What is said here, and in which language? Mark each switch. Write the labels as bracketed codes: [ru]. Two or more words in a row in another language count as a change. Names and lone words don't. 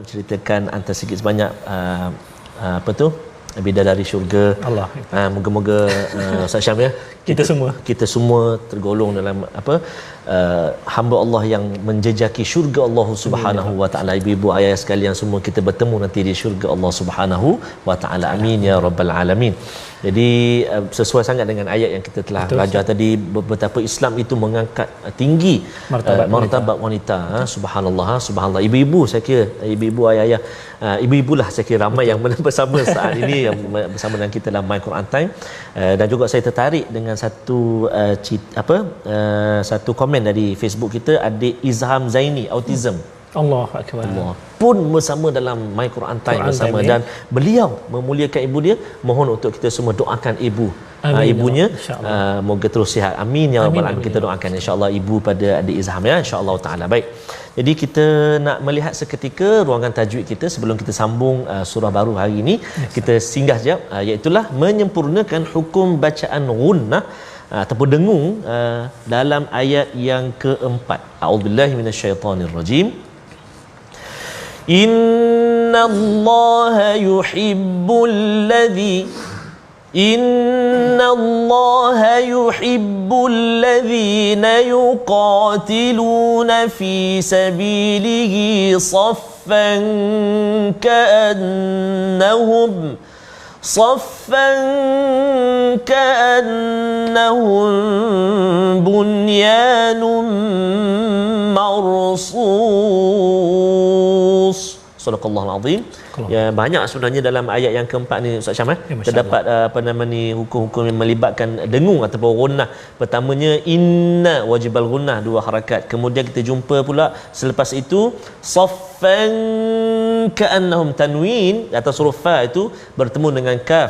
[ms] menciptakan antara sikit sebanyak apa tu bidadari syurga. Allah. Moga-moga Ustaz Syam ya, kita semua tergolong dalam apa hamba Allah yang menjejaki syurga Allah [ar] سبحانه وتعالى. [ms] Ibu-ibu ayah sekalian semua kita bertemu nanti di syurga Allah [ar] سبحانه وتعالى. آمين يا رب العالمين. [ms] Jadi sesuai sangat dengan ayat yang kita telah belajar tadi, betapa Islam itu mengangkat tinggi martabat wanita. [ar] سبحان الله، سبحان الله. [ms] Ibu-ibu, saya kira ibu-ibu ayah-ayah, ibu-ibulah saya kira ramai yang bersama saat ini yang bersama dengan kita dalam My Quran Time. Dan juga saya tertarik dengan satu komen dari Facebook kita, adik Izham Zaini, autism. [ar] الله أكبر. [ms] Allah pun bersama dalam My Quran Time bersama dan beliau memuliakan ibu dia. Mohon untuk kita semua doakan ibunya, moga terus sihat. [ar] آمين يا رب العالمين. [ms] Kita doakan insya-Allah ibu pada adik Izham ya, [ar] إن شاء الله تعالى. [ms] Baik. Jadi kita nak melihat seketika ruangan tajwid kita sebelum kita sambung surah baru hari ini. Kita singgah sekejap, iaitu menyempurnakan hukum bacaan gunnah ataupun dengung dalam ayat yang keempat. [ar] أعوذ بالله من الشيطان الرجيم. إن الله يحب الذين يقاتلون في سبيله صفا كأنهم بنيان مرصوص. صدق الله العظيم. [ms] Ya, banyak sebenarnya dalam ayat yang keempat ni Ustaz Syam terdapat hukum-hukum yang melibatkan dengung ataupun gunnah. Pertamanya [ar] إن واجب الغنة, [ms] 2 harakat. Kemudian kita jumpa pula selepas itu [ar] صفا كأنهم [ms] tanwin atas huruf fa itu bertemu dengan kaf.